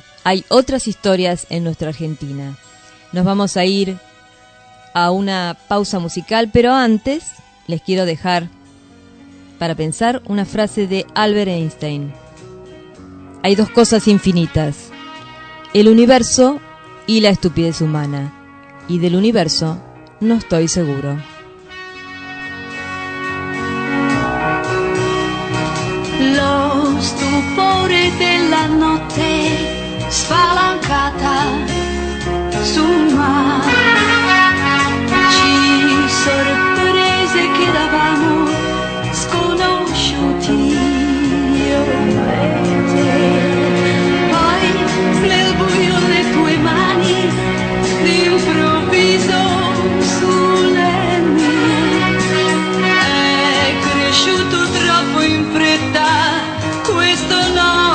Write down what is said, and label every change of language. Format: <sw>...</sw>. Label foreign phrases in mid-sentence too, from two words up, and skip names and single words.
<es>Hay otras historias en nuestra Argentina. Nos vamos a ir a una pausa musical, pero antes les quiero dejar para pensar una frase de Albert Einstein. Hay 2 cosas infinitas: el universo y la estupidez humana. Y del universo no estoy seguro.</es> <it>Lo stupore della notte spalancata sul mare, ci sorprese che davamo sconosciuti io e te. Poi nel buio le tue mani d'improvviso sulle mie, è cresciuto troppo in fretta questo no.</it>